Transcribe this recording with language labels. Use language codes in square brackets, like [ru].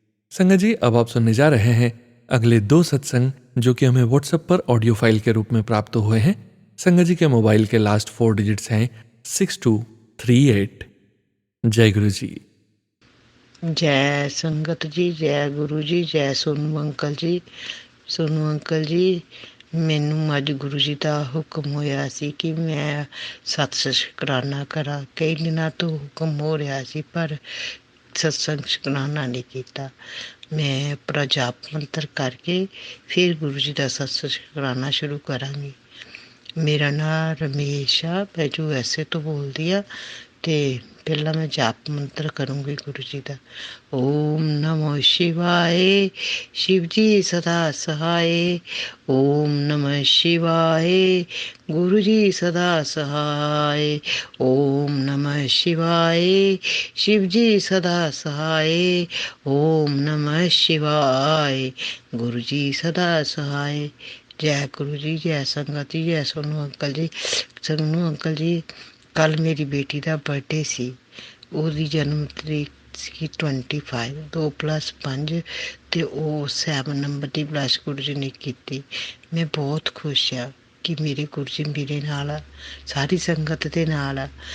[hi] संगत जी, अब आप सुनने जा रहे हैं अगले 2 सत्संग जो कि हमें व्हाट्सएप पर ऑडियो फाइल के रूप में प्राप्त हुए हैं। संगत जी के मोबाइल के लास्ट 4 डिजिट्स हैं 6238। जय गुरु जी। जय संगत जी, जय गुरु जी, जय सोनू अंकल जी। [pa] सोनू अंकल जी, ਮੈਨੂੰ ਅੱਜ ਗੁਰੂ ਜੀ ਦਾ ਹੁਕਮ ਹੋਇਆ ਸੀ ਕਿ ਮੈਂ ਸਤਸੰਗ ਸ਼ੁਕਰਾਨਾ ਕਰਾਂ। ਕਈ ਦਿਨਾਂ ਤੋਂ ਹੁਕਮ ਹੋ ਰਿਹਾ ਸੀ ਪਰ ਸਤਸੰਗ ਸ਼ੁਕਰਾਨਾ ਨਹੀਂ ਕੀਤਾ। ਮੈਂ ਆਪਣਾ ਜਾਪ ਮੰਤਰ ਕਰਕੇ ਫਿਰ ਗੁਰੂ ਜੀ ਦਾ ਸਤਸੰਗ ਸ਼ੁਕਰਾਨਾ ਸ਼ੁਰੂ ਕਰਾਂਗੀ। ਮੇਰਾ ਨਾਮ ਰਮੇਸ਼ ਆ, ਮੈਂ USA ਤੋਂ ਬੋਲਦੀ ਆ ਤੇ ਪਹਿਲਾਂ ਮੈਂ ਜਾਪ ਮੰਤਰ ਕਰੂੰਗੀ ਗੁਰੂ ਜੀ ਦਾ। [hi] ਓਮ ਨਮੋ ਸ਼ਿਵਾਏ, शिव जी सदा सहाय। ओम नमः शिवाय, गुरु जी सदा सहाय। ओम नमः शिवाय, शिव जी सदा सहाय। ओम नमः शिवाय, गुरु जी सदा सहाय। जय गुरु जी, जय संगत जी, जय सोनू अंकल जी। [pa] सोनू अंकल जी, ਕੱਲ ਮੇਰੀ ਬੇਟੀ ਦਾ ਬਰਥਡੇ ਸੀ। ਉਹਦੀ ਜਨਮ ਤਰੀਕ ਸੀ 25, 2+5 ਅਤੇ ਉਹ 7 ਨੰਬਰ ਦੀ ਬਲੱਸ ਗੁਰੂ ਜੀ ਨੇ ਕੀਤੀ। ਮੈਂ ਬਹੁਤ ਖੁਸ਼ ਹਾਂ ਕਿ ਮੇਰੇ ਗੁਰੂ ਜੀ ਮੇਰੇ ਨਾਲ ਆ, ਸਾਰੀ ਸੰਗਤ ਦੇ ਨਾਲ ਆ।